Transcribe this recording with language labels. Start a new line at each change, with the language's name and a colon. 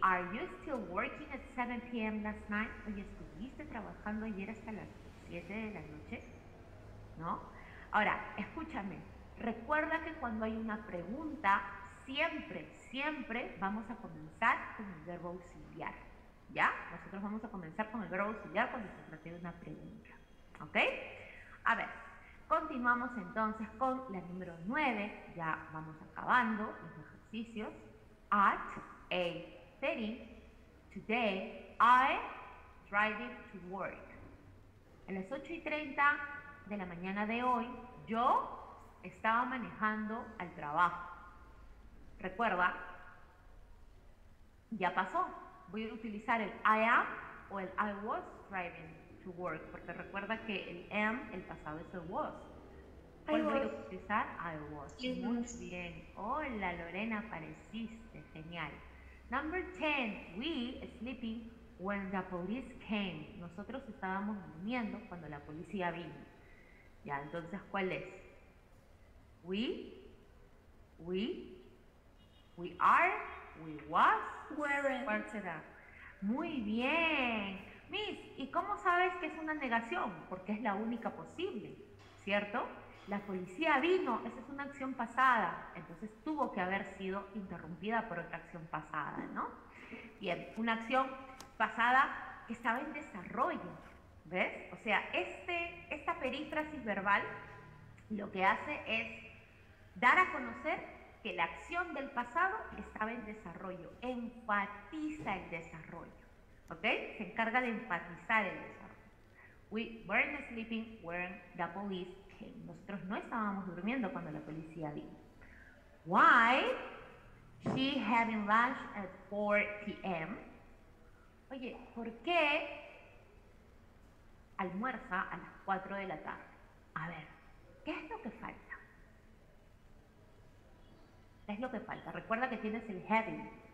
English: Are you still working at 7 p.m. last night?
Spanish: Oye, ¿estuviste trabajando ayer hasta las 7 de la noche? ¿No? Ahora, escúchame. Recuerda que cuando hay una pregunta, siempre vamos a comenzar con el verbo auxiliar. ¿Ya? Nosotros vamos a comenzar con el verbo auxiliar cuando se trate de una pregunta. ¿Ok? A ver, continuamos entonces con la número 9. Ya vamos acabando los ejercicios.
English: At 8:30 today, I driving to work.
Spanish: A las 8:30 de la mañana de hoy, yo estaba manejando al trabajo. Recuerda, ya pasó, voy a utilizar el
English: I am
Spanish: o el
English: I was driving to work,
Spanish: porque recuerda que el am, el pasado es el was. ¿Cuál voy a utilizar?
English: I was.
Spanish: Muy bien. Hola Lorena, apareciste. Genial.
English: Number 10. We sleeping when the police came.
Spanish: Nosotros estábamos durmiendo cuando la policía vino. Ya, entonces, ¿cuál es?
English: We are, we was, weren't.
Spanish: ¿cuál será? Muy bien. Miss, ¿y cómo sabes que es una negación? Porque es la única posible, ¿cierto? La policía vino, esa es una acción pasada, entonces tuvo que haber sido interrumpida por otra acción pasada, ¿no? Bien, una acción pasada que estaba en desarrollo, ¿ves? O sea, esta perífrasis verbal lo que hace es dar a conocer que la acción del pasado estaba en desarrollo, enfatiza el desarrollo, ¿ok? Se encarga de enfatizar el desarrollo.
English: We weren't sleeping when the police came.
Spanish: Nosotros no estábamos durmiendo cuando la policía vino.
English: Why she having lunch at 4 p.m.?
Spanish: Oye, ¿por qué almuerza a las 4 de la tarde? A ver, ¿qué es lo que falta? ¿Qué es lo que falta? Recuerda que tienes el having.